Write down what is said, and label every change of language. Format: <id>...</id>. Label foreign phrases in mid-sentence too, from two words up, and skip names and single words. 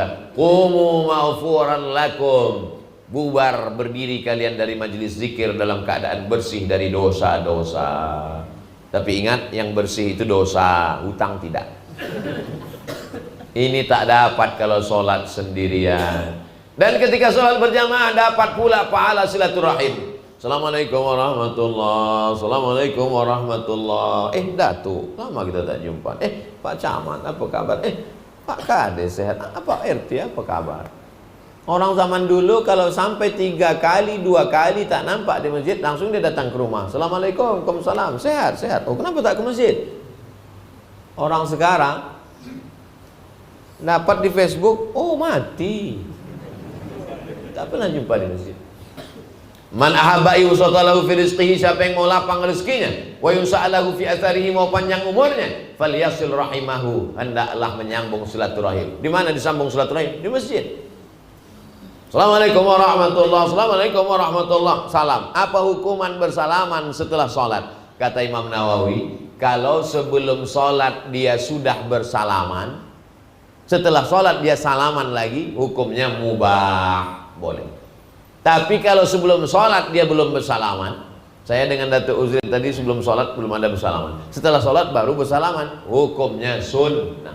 <ar>قوموا مغفورا لكم,</ar> <id>bubar berdiri kalian dari majelis zikir dalam keadaan bersih dari dosa-dosa. Tapi ingat, yang bersih itu dosa, hutang tidak. Ini tak dapat kalau sholat sendirian. Dan ketika sholat berjamaah dapat pula pahala silaturahim.</id> <ar>السلام عليكم ورحمة الله، السلام عليكم ورحمة الله.</ar> <id>Datuk, lama kita tak jumpa. Pak Camat, apa kabar? Pak Kades sehat? Apa RT, apa kabar? Orang zaman dulu kalau sampai 3 kali, 2 kali tak nampak di masjid, langsung dia datang ke rumah.</id> <ar>السلام عليكم، وعليكم السلام,</ar> <id>sehat, sehat. Oh, kenapa tak ke masjid? Orang sekarang dapat di Facebook, oh mati, tak pernah jumpa di masjid.</id> <ar>من أحب يبسط له في رزقه,</ar> <id>siapa yang mau lapang rezekinya,</id> <ar>وينسأ له في أثره,</ar> <id>mau panjang umurnya,</id> <ar>فليصل رحمه,</ar> <id>hendaklah menyambung silaturahim. Di mana disambung silaturahim? Di masjid.</id> <ar>السلام عليكم ورحمة الله، السلام عليكم ورحمة الله، سلام.</ar> <id>Apa hukuman bersalaman setelah sholat? Kata Imam Nawawi, kalau sebelum sholat dia sudah bersalaman, setelah sholat dia salaman lagi, hukumnya mubah, boleh. Tapi kalau sebelum sholat dia belum bersalaman, saya dengan Datuk Uzri tadi sebelum sholat belum ada bersalaman, setelah sholat baru bersalaman, hukumnya sunnah.</id>